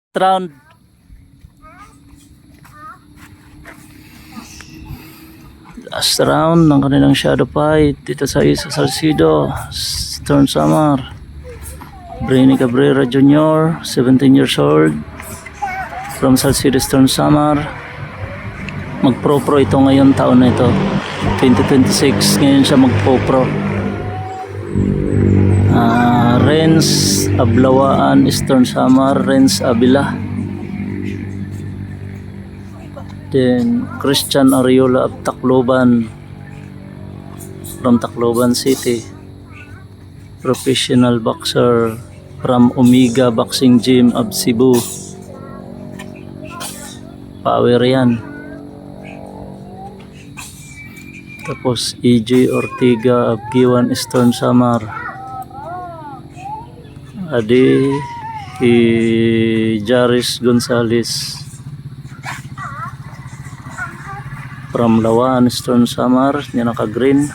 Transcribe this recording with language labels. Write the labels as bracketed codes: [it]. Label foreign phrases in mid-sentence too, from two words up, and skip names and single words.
[tl] Round. [en] Last round [tl] ng kanilang [en] shadow fight [tl] dito sa Salcido, Eastern Samar. [en] Brainy Cabrera Jr., 17 years old, from Salcido, Eastern Samar. [tl] Mag-pro-pro ito ngayon, taon na ito, 2026. Ngayon siya mag-pro-pro. [en] Renz Ablawaan, Eastern Samar, Renz Abila. Then Christian Ariola of Tacloban, from Tacloban City. Professional boxer from Omega Boxing Gym of Cebu. [tl] Power yan. Tapos EJ Ortiga of Giwan, Eastern Samar. [war] Adi Jaris Gonzales from Lawan, Eastern Samar, niya naka-green.